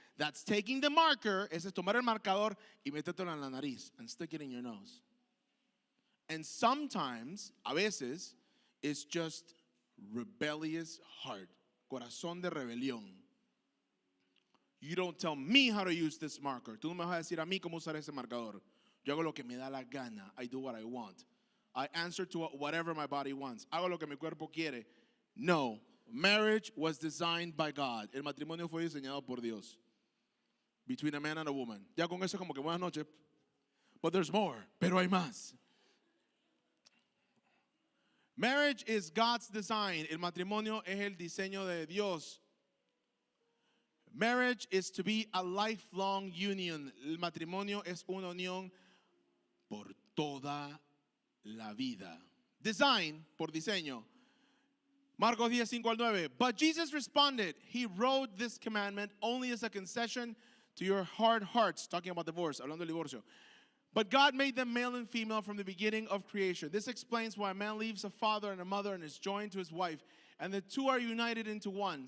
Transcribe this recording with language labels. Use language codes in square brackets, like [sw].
[en] That's taking the marker, [es] ese es tomar el marcador y metértelo en la nariz [en] and stick it in your nose. And sometimes, [es] a veces, [en] it's just rebellious heart, [es] corazón de rebelión. [en] You don't tell me how to use this marker. [es] Tú no me vas a decir a mí cómo usar ese marcador. Yo hago lo que me da la gana. [en] I do what I want. I answer to whatever my body wants. [es] Hago lo que mi cuerpo quiere. [en] No, marriage was designed by God. [es] El matrimonio fue diseñado por Dios. [en] Between a man and a woman. [es] Ya con eso como que buenas noches. [en] But there's more. [es] Pero hay más. [en] Marriage is God's design. [es] El matrimonio es el diseño de Dios. [en] Marriage is to be a lifelong union. [es] El matrimonio es una unión por toda la vida. Design, por diseño. Marcos 10, 5 al 9. [en] But Jesus responded, he wrote this commandment only as a concession to your hard hearts. Talking about divorce, [es] hablando del divorcio. [en] But God made them male and female from the beginning of creation. This explains why a man leaves a father and a mother and is joined to his wife, and the two are united into one.